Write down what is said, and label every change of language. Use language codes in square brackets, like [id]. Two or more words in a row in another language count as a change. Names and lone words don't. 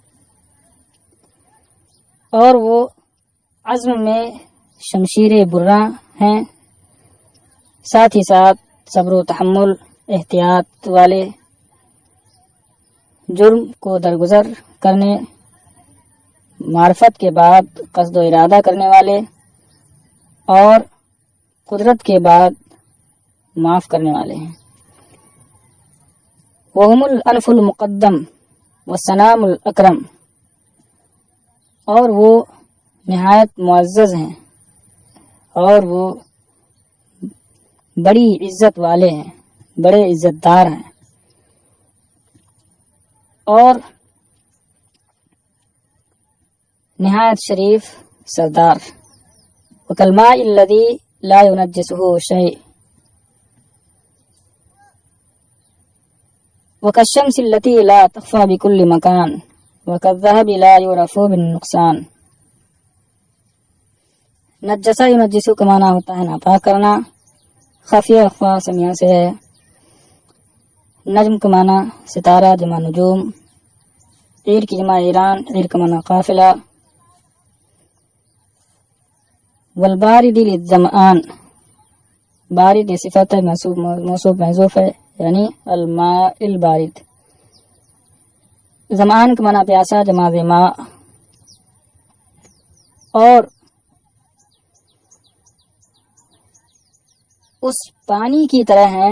[hi] और वो अज़्म में शमशीर बुर्रा हैं, साथ ही साथ सब्र तहम्मुल एहतियात वाले, जुर्म को दरगुजर करने, मार्फत के बाद कस्द व इरादा करने वाले, और कुदरत के बाद माफ करने वाले हैं। [ar] وهم الأنف المقدم والسنام الأكرم, [hi] और वो निहायत मुअज़्ज़ज़ हैं और वो बड़ी इज्जत वाले हैं, बड़े इज्जतदार हैं। और निहायत शरीफ सरदार। [ar] وكالماء الذي لا ينجسه شيء وكالشمس التي لا تخفى بكل مكان وكالذهب لا يعرف بالنقصان. نجّس ينجّس [hi] का माना होता है नापाक करना, [ar] خفي أخفى [hi] समिया से है। नज्म का माना सितारा जमा नुजूम, ईर की जमा ईरान, ईर का माना काफिला। [ar] والبارد للظمآن, [hi] बारिद सिफ़त है मौसूफ महज़ूफ है, यानी [ar] الماء البارد. [hi] ज़मान का माना प्यासा जमा ज़िमा, और उस पानी की तरह है